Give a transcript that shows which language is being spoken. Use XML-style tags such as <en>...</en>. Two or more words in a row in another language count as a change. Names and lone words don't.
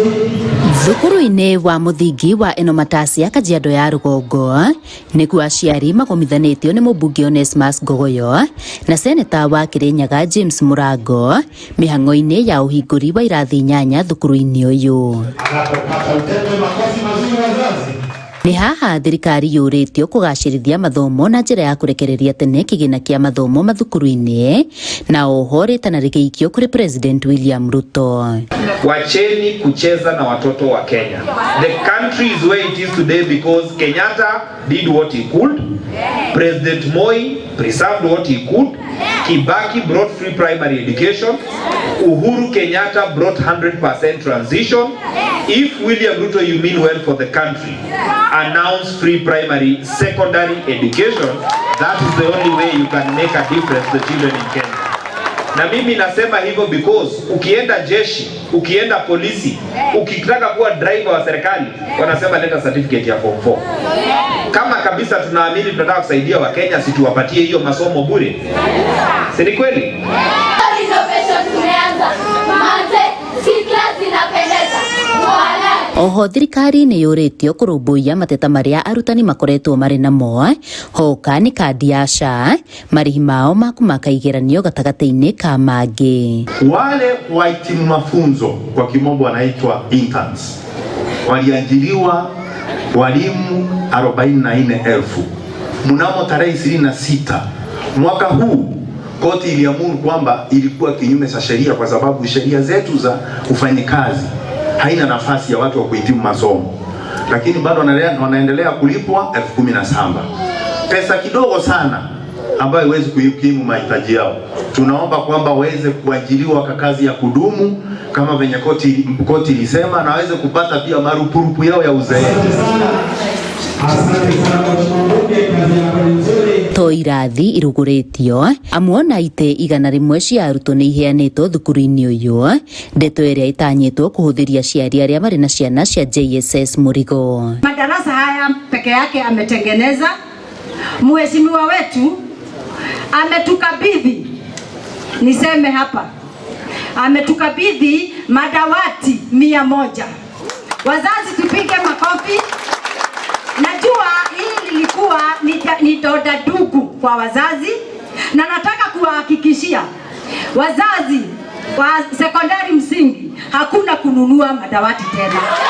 <ki>Thukuru-inĩ wa muthingi wa Enomatasia Kajiado ya Rugongo nĩkuo aciari magomithanĩtio nĩ mũmbunge Onesmus Ngogoyo na seneta wa Kirinyaga James Mũrango mĩhang'o-inĩ ya ũhingũri wa irathi 8 thukuru-inĩ ũyũ. Nĩ haha thirikari yũrĩtio kũgacĩrithia mathomo na njĩra ya kũrekereria tene kĩgĩna kĩa mathomo mathukuru-inĩ na oho rĩtana rĩgĩikio kũrĩ President William Ruto.</ki> <sw>Wacheni kucheza na watoto wa Kenya.</sw> <en>The country is where it is today because Kenyatta did what he could. President Moi preserved what he could. Kibaki brought free primary education. Uhuru Kenyatta brought 100% transition. If William Ruto, you mean well for the country, announce free primary secondary education, that is the only way you can make a difference to the children in Kenya.</en> <sw>Na mimi nasema hivyo because ukienda jeshi, ukienda polisi, ukitaka kuwa driver wa serikali, wanasema leta certificate ya form 4. Kama kabisa tunaamini tunataka kusaidia wa Kenya, si tuwapatie hiyo masomo bure. Si ni kweli?</sw> <ki>Oho thirikari nĩ yũrĩtio kũrũmbũiya mateta marĩa arutani makoretwo marĩ namo hoka nĩ kandi ya SHA marĩhi mao makumaka igeranio gatagata-inĩ ka mangĩ.</ki> <sw>Wale wahitimu mafunzo kwa kimombo wanaitwa interns waliajiriwa walimu 44,000 mnamo tarehe 26 mwaka huu. Koti iliamuru kwamba ilikuwa kinyume cha sheria kwa sababu sheria zetu za ufanyikazi haina nafasi ya watu wa kuhitimu masomo, lakini bado wanaendelea kulipwa 17,000. Pesa kidogo sana ambayo haiwezi kukimu mahitaji yao. Tunaomba kwamba waweze kuajiriwa kwa kazi ya kudumu kama venye koti ilisema, na waweze kupata pia marupurupu yao ya uzeeni.</sw> <ki>To irathi irugũrĩtio amuona ite 100 cia arutwo nĩ iheanĩtwo thukuru-inĩ ũyũ, ndeto ĩrĩa ĩtanyĩtwo kũhũthĩria aciari arĩa marĩ na ciana cia JSS Mũrigo.</ki> <sw>Madarasa haya peke yake ametengeneza. Mheshimiwa wetu ametukabidhi, niseme hapa, ametukabidhi madawati 100. Wazazi tupige makofi. Najua hii lilikuwa ni doda dugu kwa wazazi, na nataka kuwahakikishia wazazi wa sekondari msingi hakuna kununua madawati tena.</sw>